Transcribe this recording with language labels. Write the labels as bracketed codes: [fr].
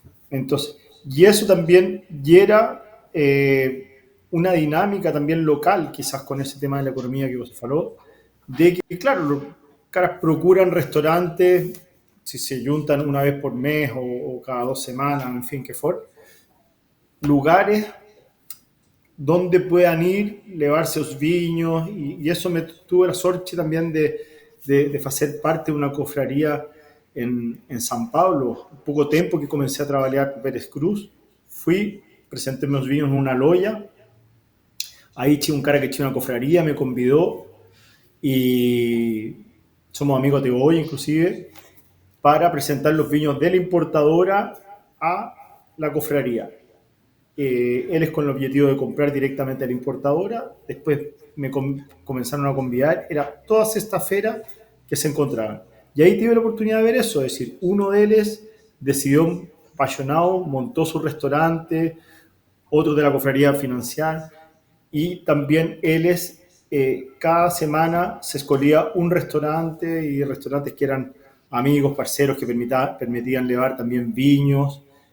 [es] Entonces, y eso también genera una dinámica también local, quizás con ese tema de la economía que vos faló, de que, claro, los caras procuran restaurantes, si se juntan una vez por mes o cada 2 semanas, en fin, que fuera, lugares donde puedan ir, llevarse los viños, y eso tuve la suerte también de hacer parte de una cofradía [pt] en São Paulo, pouco tempo que comecei a trabalhar com Pérez Cruz, fui, apresentei meus vinhos numa loja, aí tinha um cara que tinha uma confraria, me convidou, [es] y somos amigos de hoy inclusive, para presentar los vinos de la importadora a la cofradía. Él es con el objetivo de comprar directamente a la importadora, después me comenzaron a convidar, era todas estas ferias que se encontraban. Y ahí tuve la oportunidad de ver eso, es decir, uno de ellos decidió, apasionado, montó su restaurante, otro de la cofradía financiar, y también él es, cada semana se escogía un restaurante y restaurantes que eran amigos, parceros, que permitían llevar también viños.